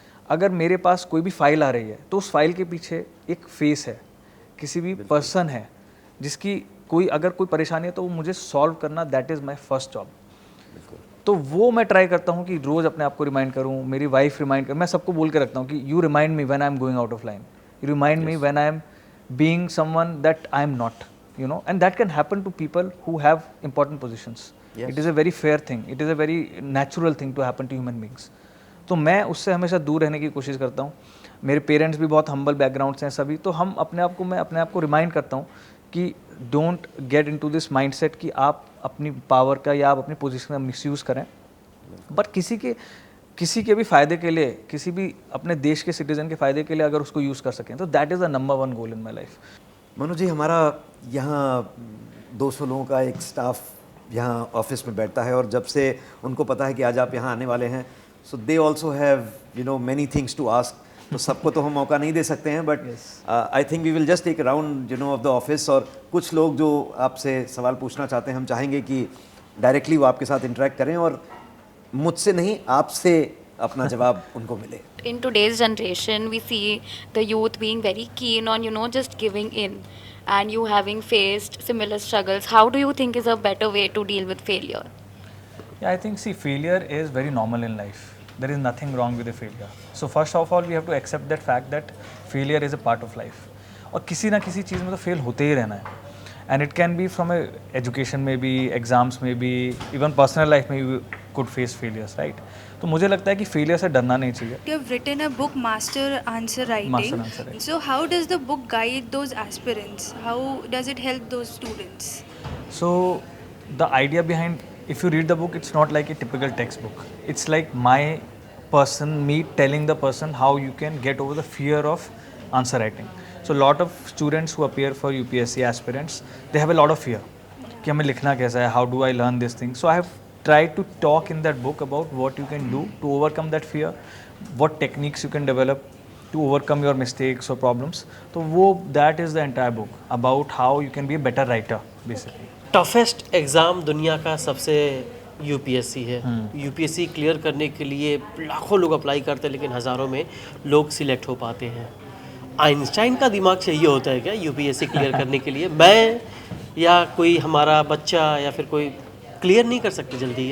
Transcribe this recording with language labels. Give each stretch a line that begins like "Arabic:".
Hindi: अगर मेरे पास कोई भी फाइल आ रही है तो उस फाइल के पीछे एक फेस है, किसी भी पर्सन है जिसकी कोई अगर कोई परेशानी है तो वो मुझे सॉल्व करना,
English: That is my first job.
Hindi: तो वो मैं ट्राई करता हूँ कि
English: रोज़ अपने आप को रिमाइंड करूँ, मेरी वाइफ रिमाइंड कर, मैं सबको बोल के रखता हूँ कि you remind me when I am going out of line, you remind me when I am being someone that I am not, you know, and that can happen to people who have important positions. Yes. It is a very fair thing, it is a very natural thing to happen to human beings.
Hindi: तो मैं उससे हमेशा दूर रहने की कोशिश करता हूँ। मेरे पेरेंट्स भी बहुत हम्बल बैकग्राउंड से हैं सभी, तो हम मैं अपने आप को रिमाइंड करता हूँ कि
English: don't get into this mindset
Hindi: कि आप अपनी पावर का या आप अपनी पोजीशन का मिसयूज़ करें, बट किसी के भी फ़ायदे के लिए, किसी भी अपने देश के सिटीज़न के फ़ायदे के लिए अगर उसको यूज़ कर सकें तो
English: That is the number 1 goal in my life.
Hindi: Manu जी, हमारा यहाँ 200 लोगों का एक स्टाफ यहाँ ऑफिस में बैठता है, और जब से उनको पता है कि आज आप यहाँ आने वाले हैं,
English: So they also have many things to ask.
Hindi: तो सबको तो हम मौका नहीं दे सकते हैं,
English: but I think we will just take round of the office,
Hindi: और कुछ लोग जो आपसे सवाल पूछना चाहते हैं हम चाहेंगे कि डायरेक्टली वो आपके साथ इंटरेक्ट करें और मुझसे नहीं आपसे अपना जवाब उनको मिले।
English: In today's generation, we see the youth being very keen on, just giving in, and you having faced similar struggles. How do you think is a better way to deal with failure? Yeah, I think, see, failure is very normal in life. There is nothing wrong with the failure. So first of all, we have to accept that fact that failure is a part of life.
Hindi: और किसी ना किसी चीज़ में तो fail होते ही रहना है.
English: And it can be from a education में भी, exams में भी, even personal life में you could face failures, right?
Hindi: तो मुझे लगता है कि failure से डरना नहीं चाहिए.
English: You have written a book, Master Answer Writing. Master Answer Writing. So how does the book guide those aspirants? How does it help those students? So the idea behind, if you read the book, it's not like a typical textbook. It's like me telling the person how you can get over the fear of answer writing. So a lot of students who appear for UPSC aspirants, they have a lot of fear
Hindi: कि हमें लिखना कैसा है,
English: how do I learn this thing. So I have tried to talk in that book about what you can do to overcome that fear, what techniques you can develop to overcome your mistakes or problems. तो वो that is the entire book about how you can be a better writer basically.
Hindi: Toughest exam दुनिया का सबसे UPSC है। UPSC clear करने के लिए लाखों लोग अप्लाई करते हैं, लेकिन हज़ारों में लोग सिलेक्ट हो पाते हैं। आइंस्टाइन का दिमाग चाहिए होता है क्या यूपीएससी क्लियर करने के लिए? मैं या कोई हमारा बच्चा या फिर कोई क्लियर नहीं कर सकते जल्दी?